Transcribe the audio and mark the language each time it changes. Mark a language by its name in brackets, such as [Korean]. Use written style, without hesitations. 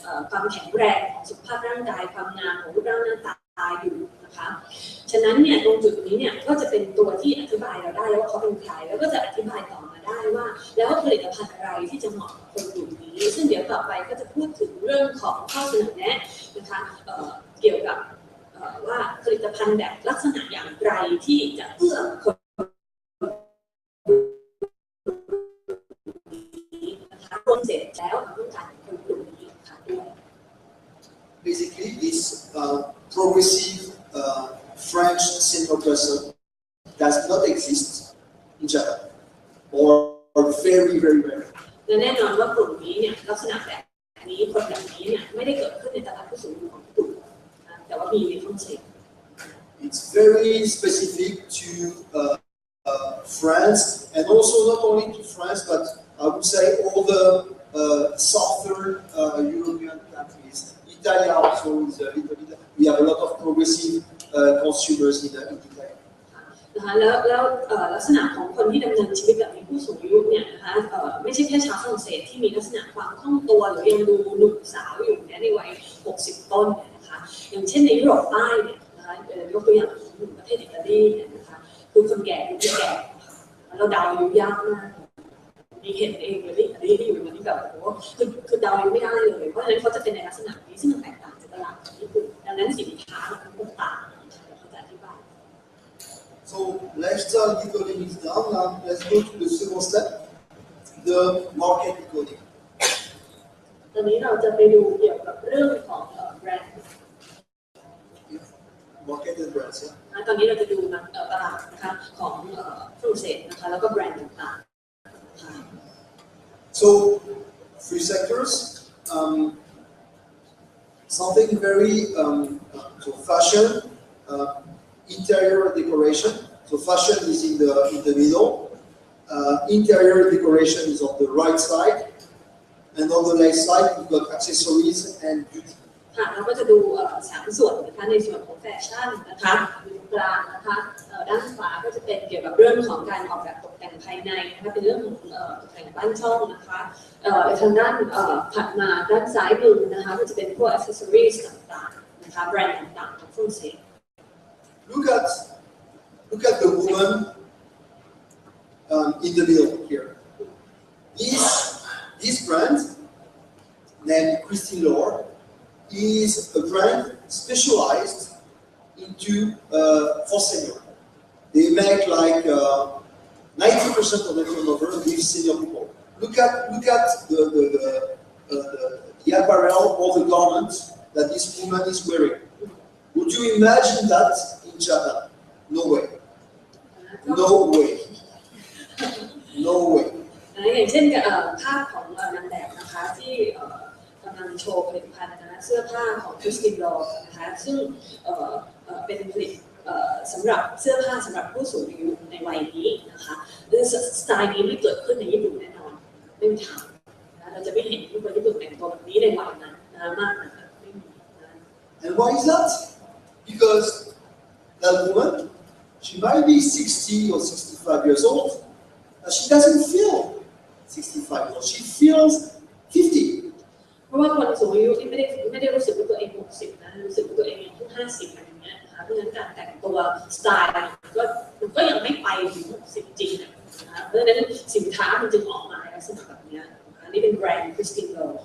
[Thai] ความแข็งแรงของสุขภาพร่างกายความงามของรูปร่างหน้าตาอยู่นะคะฉะนั้นเนี่ยตรงจุดนี้เนี่ยก็จะเป็นตัวที่อธิบายเราได้ว่าเขาเป็นใครแล้วก็จะอธิบายต่อมาได้ว่าแล้วผลิตภัณฑ์อะไรที่จะเหมาะกับคนกลุ่มนี้ซึ่งเดี๋ยวต่อไปก็จะพูดถึงเรื่องของข้อเสนอแนะนะคะ เกี่ยวกับว่าผลิตภัณฑ์แบบลักษณะอย่างไรที่จะเอื้อคนนะคะคนเสร็จแล้วต้องการคนกลุ่มนี้ค่ะด้วย [English] Basically, this progressive French senior person does not exist in Japan, or very, very rare. [Thai] และแน่นอนว่ากลุ่มนี้เนี่ยลักษณะแบบนี้คนแบบนี้เนี่ยไม่ได้เกิดขึ้นในตลาดผู้สูงอายุของญี่ปุ่นนะแต่ว่ามีในฝรั่งเศส [English] It's very specific to France, and also not only to France, but I would say all the southern European countries. Italy also is a little bit. We have a lot of progressive consumers in Italy. [Thai] นะคะแล้วลักษณะของคนที่ดำเนินชีวิตแบบมีผู้สูงอายุเนี่ยนะคะไม่ใช่แค่ชาวฝรั่งเศสที่มีลักษณะความคล่องตัวหรือยังดูหนุ่มสาวอยู่ในวัย60 ต้นเนี่ยนะคะอย่างเช่นในยุโรปใต้เนี่ยนะคะยกตัวอย่างประเทศอิตาลีเนี่ยนะคะคือคนแก่ดูแก่เราเดาอายุยากมากมีเห็นเองเลยที่อิตาลีที่อยู่ในนี้แบบโอ้โหคือเดาอายุไม่ได้เลยเพราะฉะนั้นเขาจะเป็นในลักษณะนี้ซึ่งมันแตกต่างจากตลาดของญี่ปุ่นดังนั้นสินค้ามันก็ต่างเขาจะอธิบาย [English] So lifestyle decoding is done. Now let's go to the second step, the market decoding. [Thai] ตอนนี้เราจะไปดูเกี่ยวกับเรื่องของแบรนด์ [English] Market and brands. Yeah. [Thai] ตอนนี้เราจะดูตลาดนะคะของฝรั่งเศสนะคะแล้วก็แบรนด์ต่างๆ [English] So three sectors. Something very so fashion, interior decoration. So fashion is in the middle. Interior decoration is on the right side, and on the left side we've got accessories and beauty. [Thai] ค่ะเราก็จะดู3 ส่วนนะคะในส่วนของแฟชั่นนะคะอยู่ตรงกลางนะคะด้านขวาก็จะเป็นเกี่ยวกับเรื่องของการออกแบบตกแต่งภายในนะคะเป็นเรื่องของตกแต่งบ้านช่องนะคะทางด้านถัดมาด้านซ้ายมือนะคะก็จะเป็นพวก accessories ต่างๆนะคะแบรนด์ต่างๆของฝรั่งเศส [English] Look at the woman in the middle here. This brand named Christine Lord is a brand specialized into for senior. They make like 90% of the turnover with senior people. Look at the apparel or the garments that this woman is wearing. Would you imagine that in in Japan. No way. No way. No way. [Thai] อย่างเช่นภาพของนางแบบนะคะที่กำลังโชว์ผลิตภัณฑ์นะคะเสื้อผ้าของคริสตินโรนะคะซึ่งเป็นผลิตสำหรับเสื้อผ้าสำหรับผู้สูงอายุในวัยนี้นะคะสไตล์นี้ไม่เกิดขึ้นในญี่ปุ่นแน่นอนไม่มีทางนะเราจะไม่เห็นผู้คนญี่ปุ่นแต่งตัวแบบนี้ในวัยนั้นนะมากนะคะไม่มีนะ [English] And why is that? Because that woman, she might be 60 or 65 years old, but she doesn't feel 65 years old. She feels 50. [Thai] เพราะว่าคนสูงอายุที่ไม่ได้รู้สึกว่าตัวเอง60นะรู้สึกว่าตัวเองอายุ50อะไรอย่างเงี้ยนะคะเพราะฉะนั้นการแต่งตัวสไตล์ก็ยังไม่ไปถึง60จริงนะคะเพราะฉะนั้นสินค้ามันจึงออกมาในลักษณะแบบนี้นะคะนี่เป็นแบรนด์คริสตินโร